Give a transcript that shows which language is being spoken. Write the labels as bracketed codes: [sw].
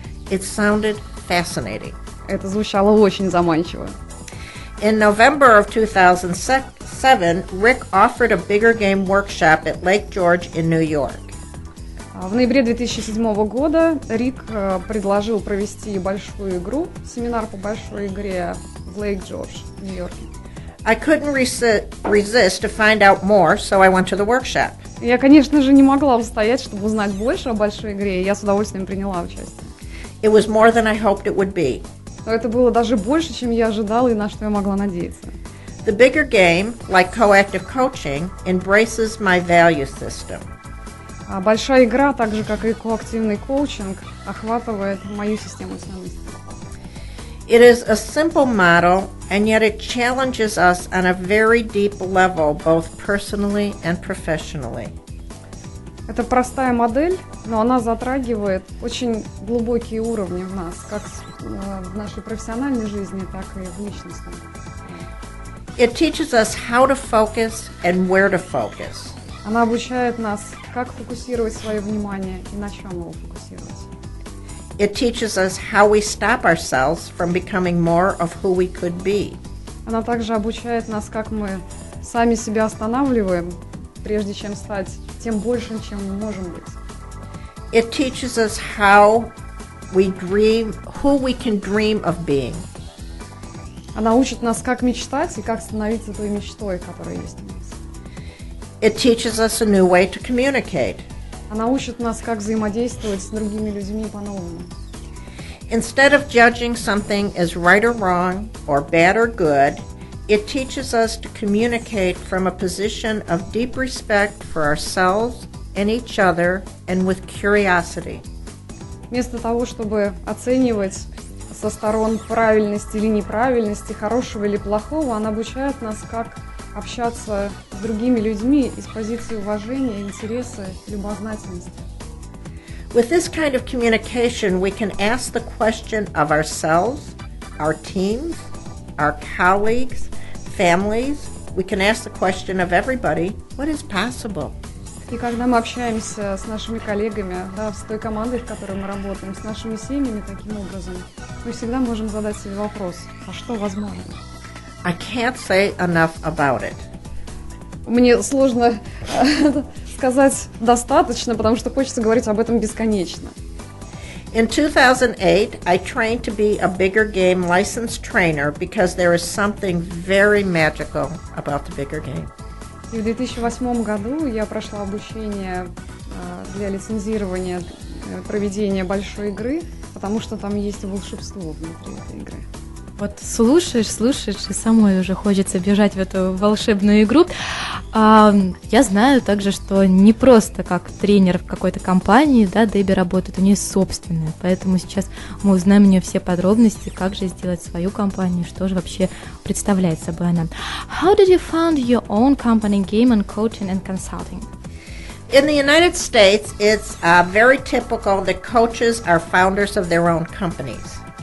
[en] It sounded fascinating. [ru] Это звучало очень заманчиво. [en] In November of 2007, Rick offered a Bigger Game workshop at Lake George in New York. [ru] В ноябре 2007 года Рик предложил провести большую игру, семинар по большой игре в Лейк-Джордж, в Нью-Йорке. [en] I couldn't resist to find out more, so I went to the workshop. [ru] Я, конечно же, не могла устоять, чтобы узнать больше о большой игре, и я с удовольствием приняла участие. [en] It was more than I hoped it would be. [ru] Но это было даже больше, чем я ожидала и на что я могла надеяться. [en] The bigger game, like coactive coaching, embraces my value system. [ru] А большая игра, так же как и коактивный коучинг, охватывает мою систему ценностей. [en] It is a simple model, and yet it challenges us on a very deep level, both personally and professionally. [ru] Это простая модель, но она затрагивает очень глубокие уровни в нас, как в нашей профессиональной жизни, так и в личностной. [en] It teaches us how to focus and where to focus. [ru] Она обучает нас, как фокусировать свое внимание и на чем его фокусировать. [en] It teaches us how we stop ourselves from becoming more of who we could be. [ru] Она также обучает нас, как мы сами себя останавливаем, прежде чем стать тем большим, чем мы можем быть. [en] It teaches us how we dream, who we can dream of being. [ru] Она учит нас, как мечтать и как становиться той мечтой, которая есть у нас. [en] It teaches us a new way to communicate. [ru] Она учит нас, как взаимодействовать с другими людьми по-новому. [en] Instead of judging something as right or wrong, or bad or good, it teaches us to communicate from a position of deep respect for ourselves and each other, and with curiosity. [ru] Вместо того, чтобы оценивать со сторон правильности или неправильности, хорошего или плохого, она обучает нас, как общаться с другими людьми из позиции уважения, интереса, любознательности. [en] With this kind of communication, we can ask the question of ourselves, our teams, our colleagues, families. We can ask the question of everybody, what is possible? [ru] И когда мы общаемся с нашими коллегами, да, с той командой, в которой мы работаем, с нашими семьями таким образом, мы всегда можем задать себе вопрос, а что возможно? [en] I can't say enough about it. [ru] Мне сложно сказать достаточно, потому что хочется говорить об этом бесконечно. [en] In 2008, I trained to be a bigger game licensed trainer because there is something very magical about the bigger game. [ru] И в 2008 году я прошла обучение для лицензирования проведения большой игры, потому что там есть волшебство внутри этой игры. Вот слушаешь, и самой уже хочется бежать в эту волшебную игру. Я знаю также, что не просто как тренер в какой-то компании, да, Дебби работает, у нее собственная, поэтому сейчас мы узнаем у нее все подробности, как же сделать свою компанию, что же вообще представляет собой она. [en] How did you found your own company, game and coaching and consulting? In the United States, it's very typical that coaches are founders of their own companies.